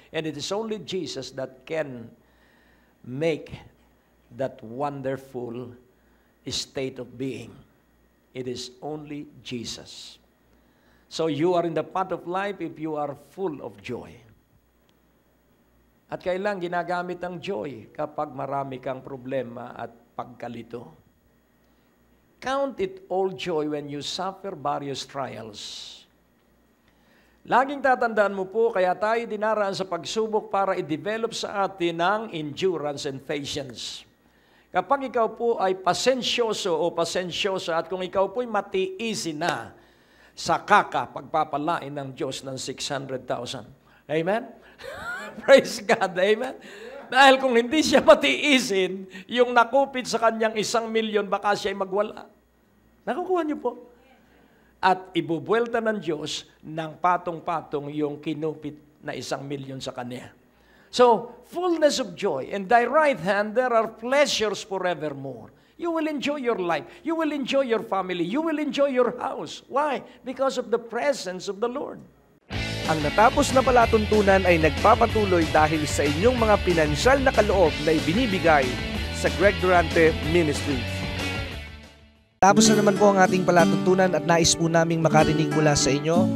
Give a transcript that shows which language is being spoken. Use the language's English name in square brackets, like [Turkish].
[English] And it is only Jesus that can make that wonderful state of being. It is only Jesus. So you are in the path of life if you are full of joy. [Filipino] At kailan ginagamit ang joy kapag marami kang problema at pagkalito? [English] Count it all joy when you suffer various trials. [Filipino] Laging tatandaan mo po, kaya tayo dinaraan sa pagsubok para i-develop sa atin ang [English] endurance and patience. [Filipino] Kapag ikaw po ay pasensyoso o pasensyosa at kung ikaw po ay matiisin na, saka ka pagpapalain ng Diyos ng 600,000. Amen? Praise God. Amen? Dahil kung hindi siya matiisin, yung nakupit sa kanyang 1,000,000, baka siya ay magwala. Nakukuha niyo po? At ibubuelta ng Diyos ng patong-patong yung kinupit na 1,000,000 sa kanya. [English] So, fullness of joy. In thy right hand, there are pleasures forevermore. You will enjoy your life. You will enjoy your family. You will enjoy your house. Why? Because of the presence of the Lord. [Filipino] Ang natapos na palatuntunan ay nagpapatuloy dahil sa inyong mga pinansyal na kaloob na ibinibigay sa Greg Durante Ministries. Tapos na naman po ang ating palatuntunan at nais po naming makarinig mula sa inyo.